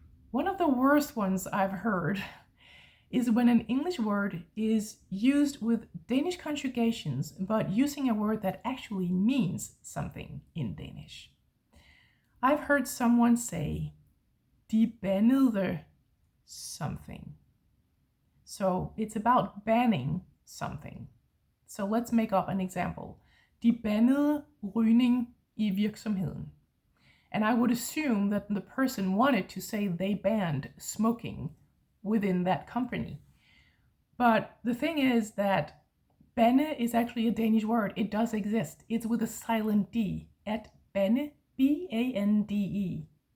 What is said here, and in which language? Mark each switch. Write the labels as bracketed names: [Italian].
[English] One of the worst ones I've heard is when an English word is used with Danish conjugations, but using a word that actually means something in Danish. I've heard someone say, [Danish] de bannede [English] something. So it's about banning something. So let's make up an example. [Danish] De bannede rygning i virksomheden. [English] And I would assume that the person wanted to say they banned smoking within that company. But the thing is that banne is actually a Danish word. It does exist. It's with a silent D. [Danish] At banne, [English] B-A-N-D-E.